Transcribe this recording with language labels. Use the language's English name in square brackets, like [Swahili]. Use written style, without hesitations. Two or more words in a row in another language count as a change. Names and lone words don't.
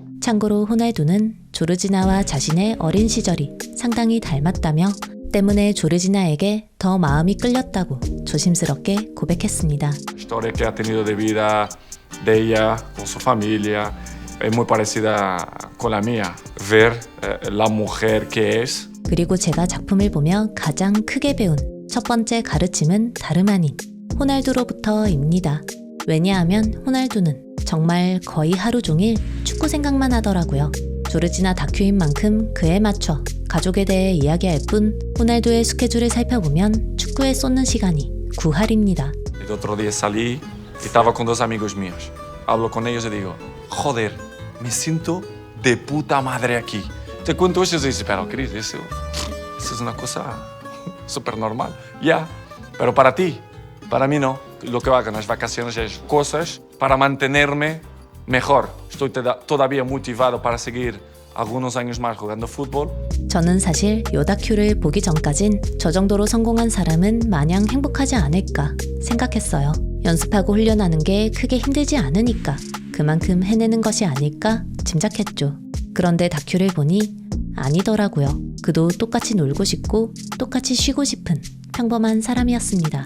[Korean] 참고로 호날두는 조르지나와 자신의 어린 시절이 상당히 닮았다며 때문에 조르지나에게 더 마음이 끌렸다고 조심스럽게 고백했습니다. [Spanish] Historia que ha tenido de vida de ella con su familia es muy parecida con la mía. Ver la mujer que es. [Korean] 그리고 제가 작품을 보며 가장 크게 배운 첫 번째 가르침은 다름 아닌 호날두로부터입니다. 왜냐하면 호날두는 정말 거의 하루 종일 축구 생각만 하더라고요. 조르지나 다큐인 만큼 그에 맞춰 가족에 대해 이야기할 뿐 호날두의 스케줄을 살펴보면 축구에 쏟는 시간이 9할입니다. [Spanish] El otro día salí y estaba con dos amigos míos. Hablo con ellos y digo, joder, me siento de puta madre aquí. Te cuento eso y dices, pero Cris, eso es una cosa súper normal. Ya, pero para ti, para mí no. Lo que hago en las vacaciones es cosas para mantenerme mejor. Estoy todavía motivado para seguir algunos años más jugando fútbol. [Korean] 저는 사실 요 다큐를 보기 전까진 저 정도로 성공한 사람은 마냥 행복하지 않을까 생각했어요. 연습하고 훈련하는 게 크게 힘들지 않으니까 그만큼 해내는 것이 아닐까 짐작했죠. 그런데 다큐를 보니 아니더라고요. 그도 똑같이 놀고 싶고 똑같이 쉬고 싶은 평범한 사람이었습니다.